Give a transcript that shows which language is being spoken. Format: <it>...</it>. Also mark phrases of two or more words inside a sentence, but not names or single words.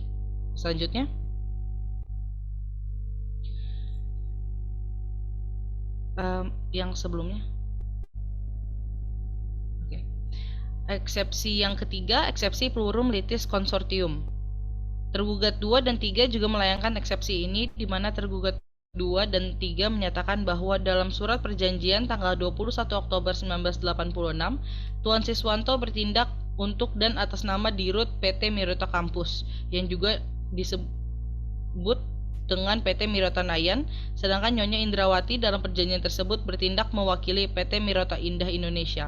<id>Selanjutnya, yang sebelumnya. Oke. Eksepsi yang ketiga, eksepsi</id> <la>plurum litis consortium.</la> <id>Tergugat 2 dan 3 juga melayangkan eksepsi ini, di mana tergugat 2 dan 3 menyatakan bahwa dalam surat perjanjian tanggal 21 Oktober 1986, Tuan Siswanto bertindak untuk dan atas nama Dirut PT Mirota Kampus, yang juga disebut dengan PT Mirota Nayan, sedangkan Nyonya Indrawati dalam perjanjian tersebut bertindak mewakili PT Mirota Indah Indonesia.</id>